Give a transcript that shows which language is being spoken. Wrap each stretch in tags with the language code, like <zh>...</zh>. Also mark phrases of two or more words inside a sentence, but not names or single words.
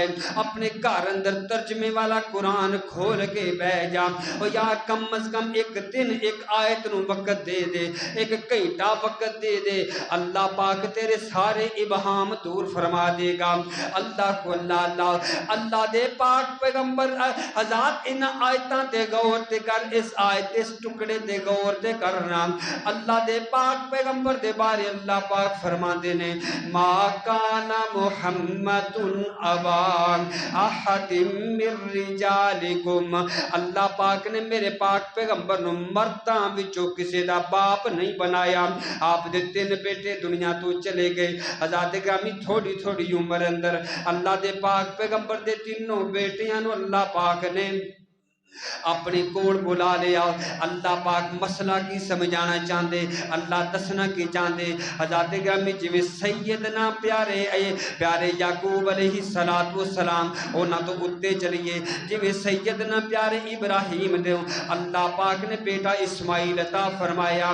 <pa>اپنے گھر اندر ترجمے والا قرآن کھول کے بہ جا اور یار کم از کم ایک دن ایک آیت نو وقت دے دے ایک گھنٹہ وقت دے دے اللہ پاک تیرے سارے ابہام دور فرما دے گا اللہ کو اللہ دے پاک پیغمبر حضرات ان آیتاں تے غور تے کر اس آیت اس ٹکڑے تے غور تے کرنا اللہ دے پاک پیغمبر دے بارے اللہ پاک فرما دے نے</pa> <ar>ما کان محمد ابا احد من رجالکم</ar> <pa>اللہ پاک نے میرے پاک پیغمبر نو مرداں وچوں کسی دا باپ نہیں بنایا آپ دے 3 بیٹے دنیا تو چلے گئے حضرات گرامی تھوڑی تھوڑی عمر اندر اللہ دے پاک پیغمبر دے 3 بیٹیاں نو اللہ پاک نے اپنی کوڑ بلا لیا اللہ پاک مسئلہ کی سمجھانا چاندے اللہ دسنا کی چاندے حضرات گرامی جویں سیدنا پیارے یعقوب</pa> <ar>علیہ السلام</ar> <pa>اونا تو اتے چلیے جویں سیدنا پیارے ابراہیم دے اللہ پاک نے بیٹا اسماعیل عطا فرمایا</pa>